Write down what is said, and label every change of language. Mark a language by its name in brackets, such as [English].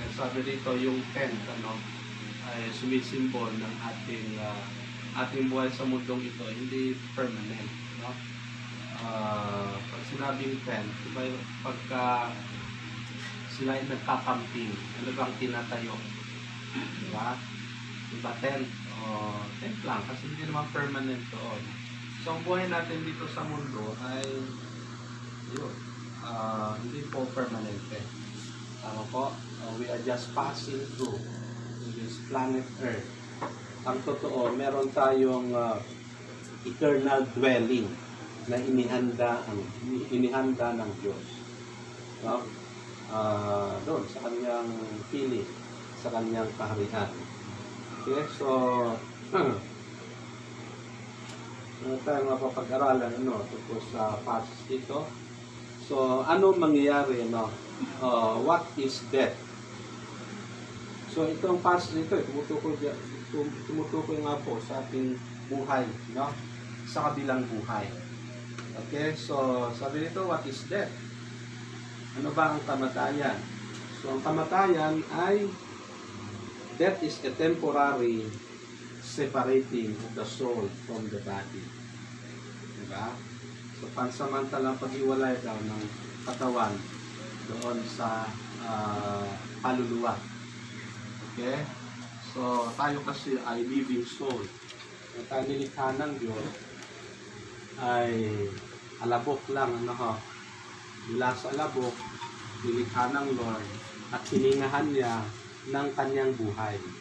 [Filipino] Sabi dito yung tent, ay sumisimbol ng ating buhay sa mundong ito, hindi permanent, pag sinabing tent, diba, pagka sila ay nagkakamping, ano bang tinatayo, diba tent lang, kasi hindi naman permanent doon. So ang buhay natin dito sa mundo ay yun, hindi po permanente. Tama po, [English] we are just passing through this planet Earth. [Filipino] Ang totoo, meron tayong [English] eternal dwelling [Filipino] na inihanda ng Diyos. No? Doon, sa kanyang piling, sa kanyang kaharian. Okay, so, ano tayo mapapag-aralan tungkol sa passage ito. So, ano mangyayari, [English] what is death? [Filipino] So itong passage ito, tumutukoy nga po sa ating buhay, sa kabilang buhay. Okay, so sabi nito, [English] what is death? [Filipino] Ano ba ang kamatayan? So ang kamatayan ay, [English] death is a temporary separating of the soul from the body. [Filipino] Diba? So pansamantalang pag-iwalay daw ng katawan doon sa kaluluwa. Okay? So, tayo kasi ay [English] living soul. [Filipino] Ang tayo nilikha ng Diyos ay alabok lang, mula sa alabok, nilikha ng Lord at hiningahan niya ng kanyang buhay.